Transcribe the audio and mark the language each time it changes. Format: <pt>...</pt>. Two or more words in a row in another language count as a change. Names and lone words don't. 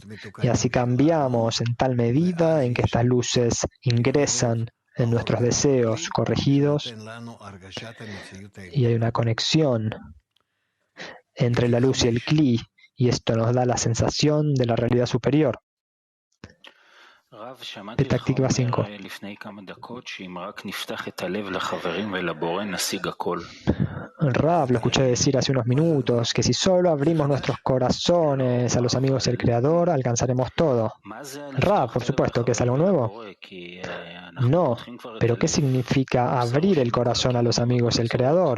<es>Y así cambiamos en tal medida en que estas luces ingresan en nuestros deseos corregidos y hay una conexión entre la luz y el Kli, y esto nos da la sensación de la realidad superior. Petah Tikva 5. Rav, lo escuché decir hace unos minutos, que si solo abrimos nuestros corazones a los amigos del Creador, alcanzaremos todo. Rav, por supuesto, que es algo nuevo. No, pero ¿qué significa abrir el corazón a los amigos del Creador?</es>